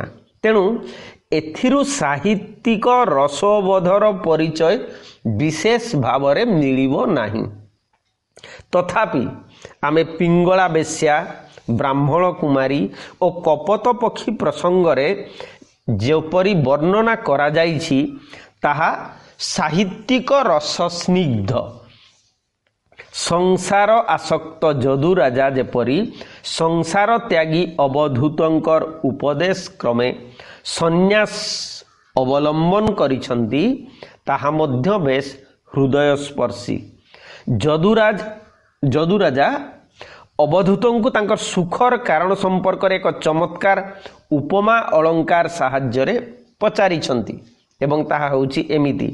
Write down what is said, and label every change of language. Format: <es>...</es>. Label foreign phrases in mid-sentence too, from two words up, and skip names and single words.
<or>ତେଣୁ ଏଥିରୁ ସାହିତ୍ୟିକ ରସବୋଧର ପରିଚୟ ବିଶେଷ ଭାବରେ ମିଳିବ ନାହିଁ। ତଥାପି ଆମେ ପିଙ୍ଗଳା ବେଶ୍ୟା, ବ୍ରାହ୍ମଣ କୁମାରୀ ଔର କପତ ପକ୍ଷୀ ପ୍ରସଙ୍ଗରେ ଯେପରି ବର୍ଣ୍ଣନା କରା ଯାଇଛି ତାହା ସାହିତ୍ୟିକ ରସସ୍ନିଗ୍ଧ। ସଂସାର ଆସକ୍ତ ଯଦୁ ରାଜା ଯେପରି ସଂସାର ତ୍ୟାଗୀ ଅବଧୂତଙ୍କର ଉପଦେଶ କ୍ରମେ ସନ୍ନ୍ୟାସ ଅବଲମ୍ବନ କରିସନ୍ତି ତାହା ମଧ୍ୟ ବେଶ ହୃଦୟସ୍ପର୍ଶୀ। ଯଦୁରାଜା ଅବଧୂତଙ୍କୁ ତାଙ୍କର ସୁଖର କାରଣ ସମ୍ପର୍କ ରେ ଏକ ଚମତ୍କାର ଉପମା ଅଳଙ୍କାର ସାହାଯ୍ୟ ପଚାରିଛନ୍ତି ଏବଂ ତାହା ହେଉଛି ଏମିତି।</or>